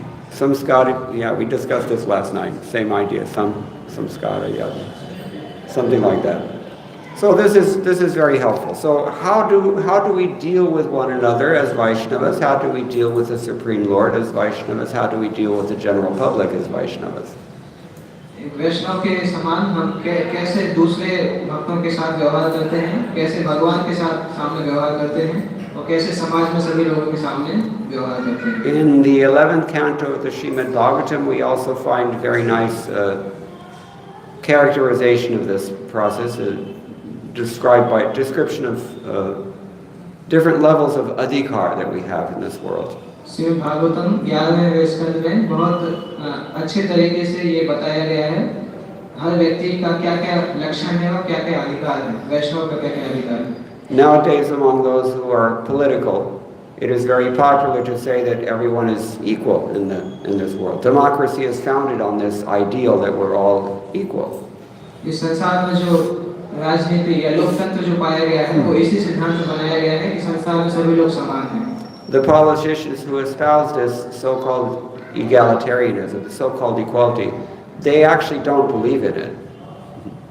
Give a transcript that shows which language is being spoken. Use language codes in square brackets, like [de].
[en] Samskara, yeah, we discussed this last night. Same idea, samskara, yeah, something like that. So this is very helpful. So how do we deal with one another as Vaishnavas? How do we deal with the Supreme Lord as Vaishnavas? How do we deal with the general public as Vaishnavas? [hi] वैष्णव के समान हम कैसे दूसरे भक्तों के साथ व्यवहार करते हैं, कैसे भगवान के साथ सामने व्यवहार करते हैं और कैसे समाज में सभी लोगों के सामने व्यवहार करते हैं. [en] In the 11th canto of the Srimad Bhagavatam, we also find very nice characterization of this process, described by description of different levels of adhikar that we have in this world. [hi] Shrimad Bhagavatam 11वें स्कंद में बहुत अच्छे तरीके से ये बताया गया है हर व्यक्ति का क्या-क्या लक्षण है और क्या-क्या अधिकार है, वैष्णव का क्या-क्या अधिकार है. [en] Nowadays, among those who are political, it is very popular to say that everyone is equal in this world. Democracy is founded on this ideal that we're all equal. [hi] इस संसार में जो राजनीति या लोकतंत्र जो पाया गया है वो इसी सिद्धांत पर बनाया गया है कि संसार में सभी लोग समान हैं. [en] The politicians who espouse this so-called egalitarianism, so-called equality, they actually don't believe in it.